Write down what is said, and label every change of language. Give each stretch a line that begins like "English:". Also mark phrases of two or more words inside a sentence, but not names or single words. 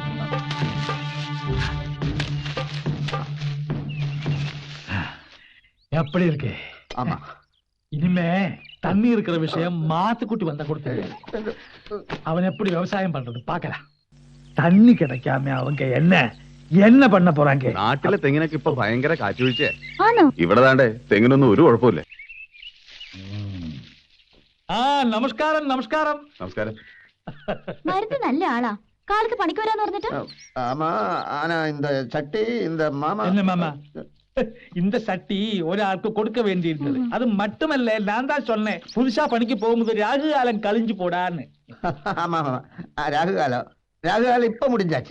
Tamil: எப்படி இருக்கு? ஆமா. இனிமே தண்ணி இருக்கிற விஷயம் மாத்துக்குட்டி வந்த கொடுத்து அவன் எப்படி விவசாயம் பண்றது பாக்கலாம். தண்ணி கிடைக்காம அவங்க என்ன பண்ண പോறாங்க?
Malayalam: നാട്ടിലെ തെങ്ങിനൊക്കെ ഇപ്പൊ ഭയങ്കര കാറ്റുവീഴ്ച. ആണോ? ഇവിടെ താണ്ടേ തെങ്ങിനൊന്നും ഒരു കുഴപ്പമില്ല. നമസ്കാരം നമസ്കാരം. നമസ്കാരം. മരുന്ന് നല്ല ആളാ. കാലത്ത് പണിക്ക് വരാന്ന് പറഞ്ഞിട്ട്.
Tamil: ஆமா ஆனா இந்த சட்டி இந்த மாமா என்ன மாமா? இந்த சட்டி ஒராൾക്ക് கொடுக்க வேண்டியிருந்தது. அது மட்டுமல்ல, நான் தான் சொன்னேன் புதுசா பணிக்கு போகும்போது ராகு காலம் கழிஞ்சு போடான்னு. ஆமா ஆமா ராகுகாலம் இப்ப முடிஞ்சாச்சு.